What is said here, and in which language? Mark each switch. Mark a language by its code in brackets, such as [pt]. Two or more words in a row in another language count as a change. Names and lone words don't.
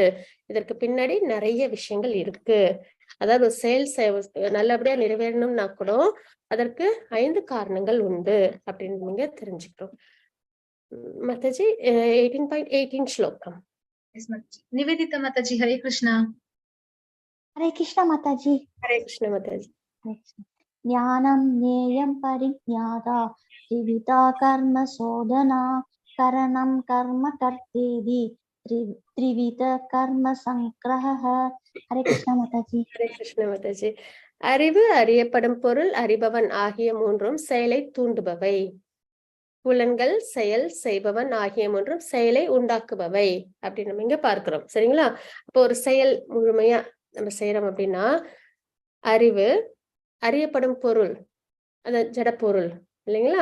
[ta] இதற்கு பின்னாடி நிறைய விஷயங்கள் இருக்கு. அதாவது செயல் நல்லபடியா நிறைவேறணும்னா கூட அதற்கு 5 காரணங்கள் உண்டு அப்படின்னு நீங்க தெரிஞ்சுக்கிறோம். மாதாஜி 18.18 ஸ்லோகம். நிவேதிதா மாதாஜி, ஹரே கிருஷ்ணா. [hi] हरे कृष्ण माताजी. [ta] ஹரே கிருஷ்ண மாதாஜி. [sa] ज्ञानं ज्ञेयं परिज्ञाता त्रिविधा कर्म शोधना करणं कर्म कर्तेति त्रिविध कर्म संग्रहः. [hi] हरे कृष्ण माताजी. [ta] ஹரே கிருஷ்ண மாதாஜி. அறிவு, அறியப்படும் பொருள், அறிபவன் ஆகிய மூன்றும் செயலை தூண்டுபவை. புலன்கள், செயல், செய்பவன் ஆகிய மூன்றும் செயலை உண்டாக்குபவை அப்படின்னு நம்ம இங்க பார்க்கிறோம் சரிங்களா? அப்போ ஒரு செயல் முழுமையா நம்ம செய்யறோம் அப்படின்னா அறிவு, அறியப்படும் பொருள் அது ஜடப்பொருள் இல்லைங்களா?